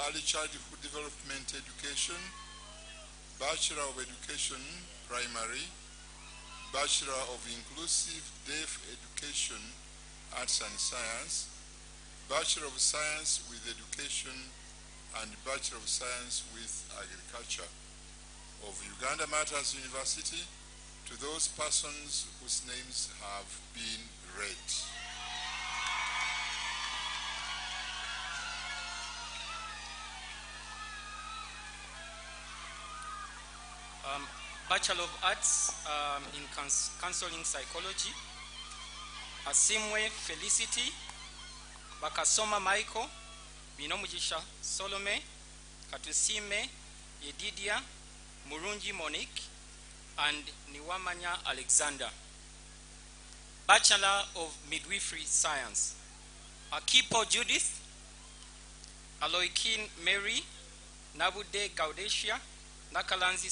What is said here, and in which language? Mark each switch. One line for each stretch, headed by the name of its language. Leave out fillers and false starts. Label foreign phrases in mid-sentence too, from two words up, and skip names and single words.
English: Early Childhood Development Education, Bachelor of Education Primary, Bachelor of Inclusive Deaf Education, Arts and Science, Bachelor of Science with Education, and Bachelor of Science with Agriculture of Uganda Martyrs University to those persons whose names have been read. Bachelor of Arts in Counseling Psychology, Asimwe Felicity, Bakasoma Michael, Binomugisha Solome, Katusime Yedidia, Murungi Monique, and Niwamanya Alexander. Bachelor of Midwifery Science, Akipo Judith, Aloikin Mary, Nabude Gaudesia, Nakalanzi